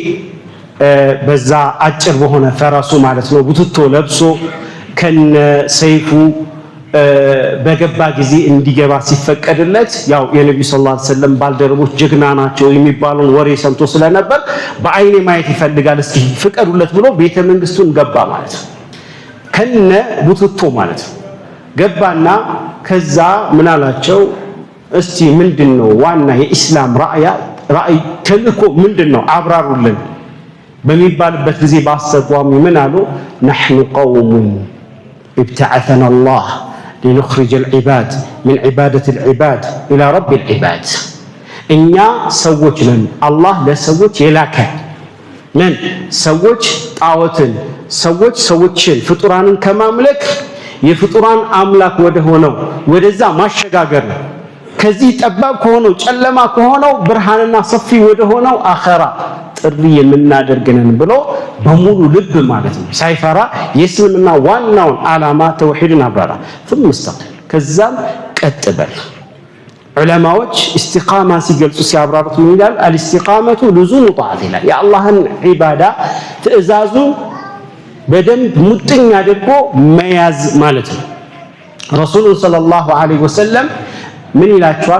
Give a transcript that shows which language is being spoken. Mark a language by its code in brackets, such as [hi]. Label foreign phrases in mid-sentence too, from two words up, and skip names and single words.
[am] በዛ አጭር በሆነ ፈረሱ ማለት ነው ቡትቶ ለብሶ ከነ ሰይፉ በገባ ጊዜ እንዲገባ ሲፈቀድለት ያው የነብዩ [ar] صلى الله عليه وسلم [am] ባልደረቦች ጀግና ናቸው የሚባለውን ወሬ ሰምቶ ስለነበር በአይኔ ማየት ይፈልጋል፣ እስኪ ፍቀዱለት ብሎ ቤተ መንግስቱን ገባ ማለት ነው። ከነ ቡትቶ ማለት ነው ገባና ከዛ ምን አላቸው? እስቲ ምንድነው ዋና የኢስላም ራእይ ተልእኮ ምንድነው አብራሩልን በሚባልበት ጊዜ ባስተቋሚ ምን አሉ? [ar] نحن قوم ابتعثنا الله لنخرج العباد من عبادة العباد إلى رب العباد [am] እኛ ሰዎች ነን፣ አላህ ለሰዎች የላከ ነን። ሰዎች ጣዖትን ሰዎችን ፍጡራንን ከማምለክ የፍጡራን አምላክ ወደ ሆነው ወደዛ ማሸጋገር ነው። ከዚህ ጠባብ ከሆነው ጨለማ ከሆነው ብርሃንና ሰፊ ወደ ሆነው አኸራ ጥሪ የምናደርገንን ብሎ በሙሉ ልብ ማለት ነው ሳይፈራ የእስልምና ዋናውን ዓላማ ተውሂድን አብራራ። [ar] ثم استقل [am] ከዛም ቀጥበል። ዑለማዎች ኢስቲቃማ ሲገልጹ ሲያብራሩት ምን ይላል? [ar] الاستقامة لزوم طاعة الله [am] የአላህን ዒባዳ ትእዛዙን በደንብ ሙጥኝ አድርጎ መያዝ ማለት ነው። ረሱሉን [ar] صلى الله عليه وسلم [am] ምን ይላቸዋል?